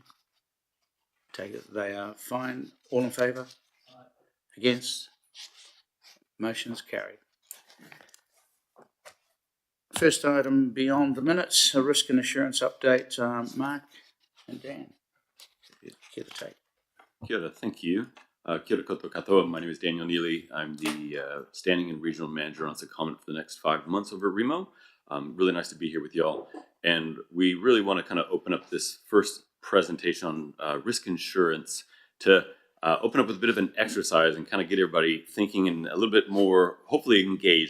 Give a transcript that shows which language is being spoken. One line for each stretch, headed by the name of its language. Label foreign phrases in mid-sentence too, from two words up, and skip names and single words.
English: Take it they are fine. All in favour? Against? Motion's carried. First item beyond the minutes, a risk and assurance update. Mark and Dan, if you'd care to take.
Māori: Kia ora,
English: thank you.
Māori: Kia ora koutou katoa.
English: My name is Daniel Neely. I'm the Standing and Regional Manager on Secondment for the next 5 months over at Remo. Really nice to be here with y'all. And we really want to kind of open up this first presentation on risk insurance to open up with a bit of an exercise and kind of get everybody thinking and a little bit more, hopefully engaged.